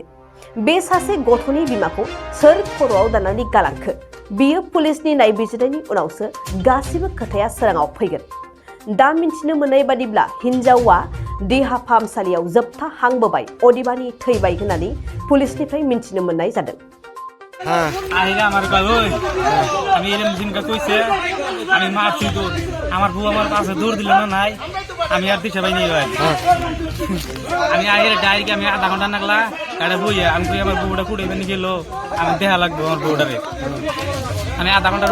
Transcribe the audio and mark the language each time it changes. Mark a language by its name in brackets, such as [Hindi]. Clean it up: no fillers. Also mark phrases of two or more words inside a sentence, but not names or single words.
[Bodo] बे सासे गथ'नि बिमाखौ सोर खर'आव दाननानै गालांखो बियो पुलिसनि नायबिजिरनायनि उनावसो गासिबो खोथाया सोराङाव फैगोन। दा मिन्थिनो मोननाय बादिब्ला हिन्जावा देहा फाहामसालियाव जोबथा हांबोबाय अदेबानि थैबाय होननानै पुलिसनिफ्राय मिन्थिनो मोननाय जादों। [Bangla] আহিলে আমার কই আমি এরম দিনকা কইছে আমি মারছি তো আমার বউ আমার পাশে দৌড় দিল না নাই আমি আর দিশা পাই নাই ভাই আমি আইরে ডাইরেক্ট আমি আধা ঘন্টা নাগলা এটা বইয়া আমি কই আমার বউটা কুড়ে বেনি গেল আমি দেখা লাগবে আমার বউটারে আমি আধা ঘন্টা